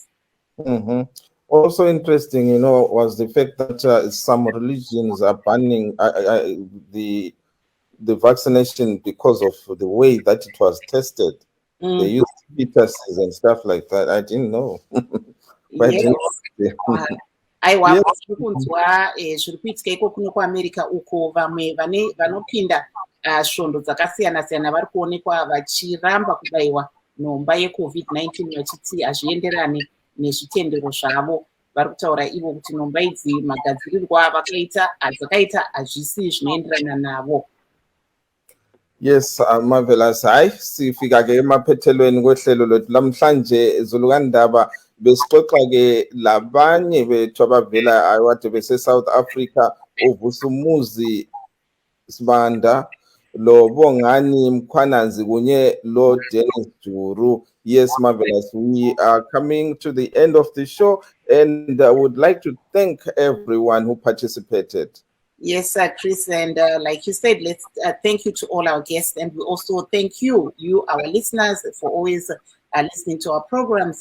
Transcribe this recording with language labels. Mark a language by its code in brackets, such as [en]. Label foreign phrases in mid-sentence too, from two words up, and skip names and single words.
[en] Mm-hmm. Also interesting, was the fact that some religions are banning the vaccination because of the way that it was tested. They use fetuses and stuff like that. I didn't know. [sn] Aiwa kunzwa zviri kuitika iko kuno kuAmerica uko vamwe vanopinda svondo dzakasiyana siyana vari kuonekwa vachiramba kubayiwa nhomba yeCovid-19 vachiti hazvienderani nezvitendero zvavo. Vari kutaura ivo kuti nhomba idzi magadzirirwo adzakaita hazvisi zvinoenderana navo. [en] Yes, marvelous. [nd] Hayi sifika ke emaphethelweni kwehlelo lethu lamhlanje Zulukandaba besixoxa ke labanye bethu abavela awade bese South Africa, uVusumuzi Sibanda, lo Bongani Mkhwanazi kunye lo Dennis Juru. [en] Yes, marvelous. We are coming to the end of the show and I would like to thank everyone who participated. Yes, Chris, and like you said, let's thank you to all our guests, and we also thank you, our listeners, for always listening to our programs.